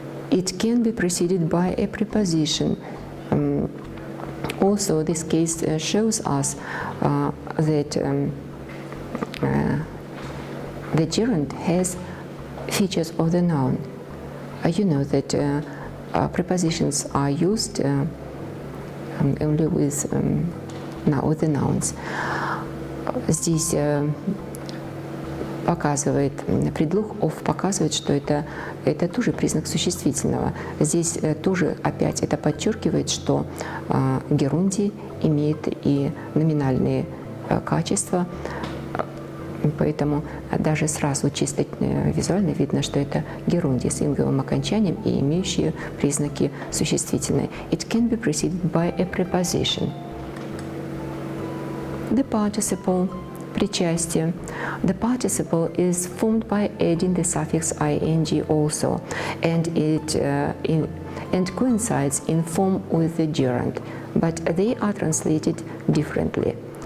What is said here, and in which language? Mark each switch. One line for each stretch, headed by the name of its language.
English: It can be preceded by a preposition. Also, this case shows us that the gerund has features of the noun. You know that prepositions are used only with the nouns.
Russian: Здесь показывает, предлог of показывает, что это тоже признак существительного. Здесь тоже опять это подчеркивает, что герундий имеет и номинальные качества, поэтому даже сразу чисто визуально видно, что это герундий с инговым окончанием и имеющие признаки существительные.
English: It can be preceded by a preposition. The participle.
Russian: Причастие.
English: The participle is formed by adding the suffix ing also, and it coincides in form with the gerund, but they are translated differently.